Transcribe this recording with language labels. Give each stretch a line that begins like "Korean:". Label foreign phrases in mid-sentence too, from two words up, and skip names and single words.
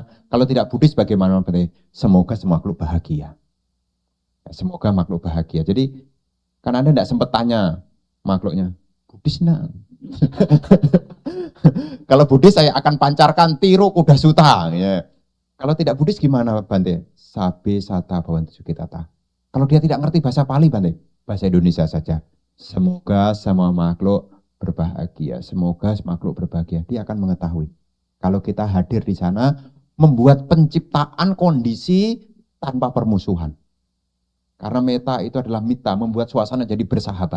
Indonesian: Kalau tidak Buddhis bagaimana? Semoga semua makhluk bahagia. Semoga makhluk bahagia. Jadi kan Anda tidak sempat tanya makhluknya, Buddhis nak? Kalau Buddhis saya akan pancarkan tiru kuda suta. Ya. Kalau tidak Buddhis gimana Bante?
Pali: Sabe sata bhavantu sukitata.
Indonesian: Kalau dia tidak ngerti bahasa Pali Bante, bahasa Indonesia saja. Semoga semua makhluk berbahagia. Semoga makhluk berbahagia. Dia akan mengetahui. Kalau kita hadir di sana, membuat penciptaan kondisi tanpa permusuhan. Karena meta itu adalah mita, membuat suasana jadi bersahabat.